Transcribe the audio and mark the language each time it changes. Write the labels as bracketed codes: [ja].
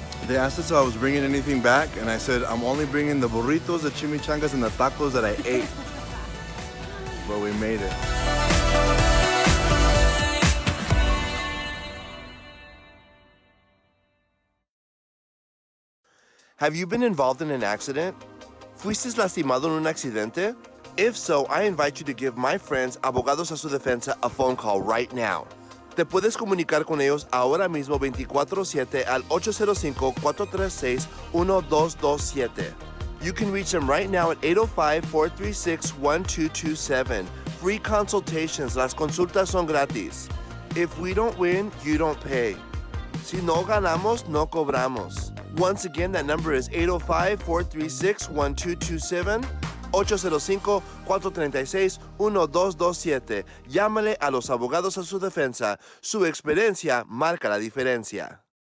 [en] They asked us if I was bringing anything back, and I said I'm only bringing the burritos, the chimichangas, and the tacos that I ate. But we made it. Have you been involved in an accident? [es] ¿Fuiste lastimado en un accidente? [en] If so, I invite you to give my friends Abogados a su Defensa a phone call right now. [es] Te puedes comunicar con ellos ahora mismo 24/7 al 805-436-1227. [en] You can reach them right now at 805-436-1227. Free consultations. [es] Las consultas son gratis. [en] If we don't win, you don't pay. [es] Si no ganamos, no cobramos. [en] Once again, that number is 805-436-1227. 805-436-1227. [es] Llámale a los abogados a su defensa. Su experiencia marca la diferencia.